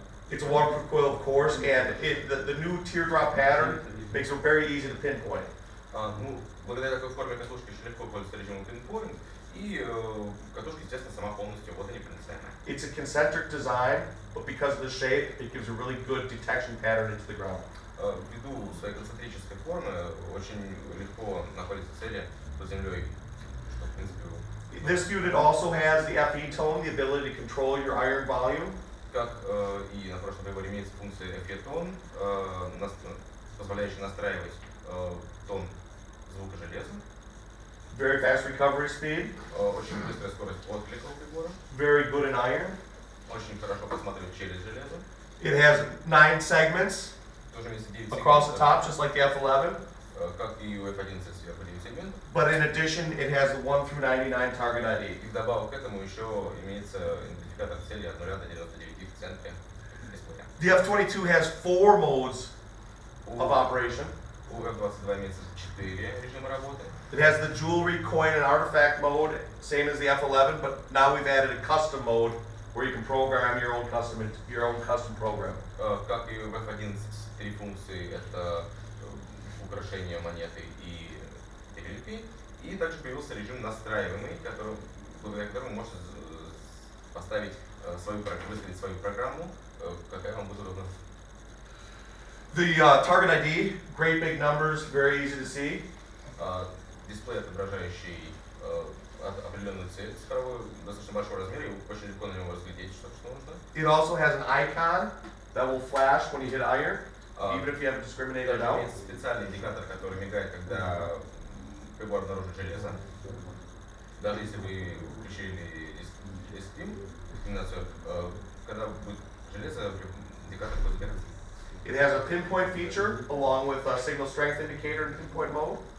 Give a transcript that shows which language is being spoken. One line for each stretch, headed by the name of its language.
English: It's a waterproof coil, of course, and the new teardrop pattern makes it very easy to pinpoint.
Russian: Ну, благодаря такой форме катушки очень легко пользоваться режимом pinpoint, и катушка, естественно, сама полностью водонепроницаемая.
English: It's a concentric design, but because of the shape, it gives a really good detection pattern into the ground.
Russian: Ввиду своей концентрической формы очень легко находятся цели под землей, что, в принципе,
English: This unit also has the FE tone, the ability to control your iron volume.
Russian: Как и на прошлом приборе имеется функция FE tone, позволяющая настраивать тон звука железа.
English: Very fast recovery speed.
Russian: Очень быстрая скорость отклика у прибора.
English: Very good in iron.
Russian: Очень хорошо посматривать через железо.
English: It has 9 segments.
Russian: То тоже имеется 9
English: across the
Russian: сегментов,
English: top, just like the F11.
Russian: как и у F11 сверху 9 сегментов.
English: But in addition, it has the 1 through 99 target ID.
Russian: И вдобавок к этому еще имеется идентификатор цели от 0 до 99 в центре дисплея.
English: The F22 has 4 modes of operation.
Russian: У F22 имеется 4 режима работы.
English: It has the jewelry, coin, and artifact mode, same as the F11, but now we've added a custom mode where you can program your own custom program.
Russian: Как и в F11, 3 функции — это украшение монеты и реликвии. И также появился режим настраиваемый, благодаря которому можно поставить выставить свою программу, какая вам будет удобна.
English: The target ID, great big numbers, very easy to see.
Russian: Дисплей, отображающий определенную цель цифровую, достаточно большого размера, и очень легко на него разглядеть, что нужно.
English: It also has an icon that will flash when you hit iron, even if you haven't discriminated it out.
Russian: Имеется специальный индикатор, который мигает, когда прибор обнаружит железо. Даже если вы включили дискриминацию, когда будет железо, индикатор будет бегать.
English: It has a pinpoint feature along with a signal strength indicator in pinpoint mode.